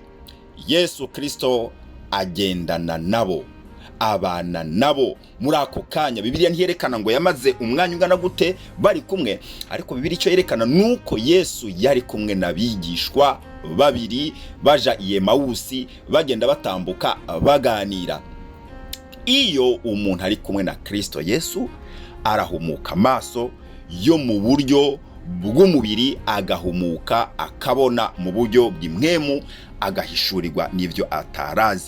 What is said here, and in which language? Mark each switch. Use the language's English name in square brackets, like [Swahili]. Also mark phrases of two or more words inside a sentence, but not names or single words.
[Kinyarwanda] Yesu Kristo agendana nabo, abana nabo muri ako kanya. Bibiliya ntiyerekana ngo yamaze umwanya ungana gute bari kumwe, ariko Bibiliya icyo yerekana nuko Yesu yari kumwe n'abigishwa babiri baja i Emawusi, bagenda batambuka baganira. Iyo umuntu ari kumwe na Kristo Yesu arahumuka amaso yo mu buryo bw'umubiri, agahumuka akabona mu buryo bw'imwemu, agahishurirwa n'ibyo atarazi.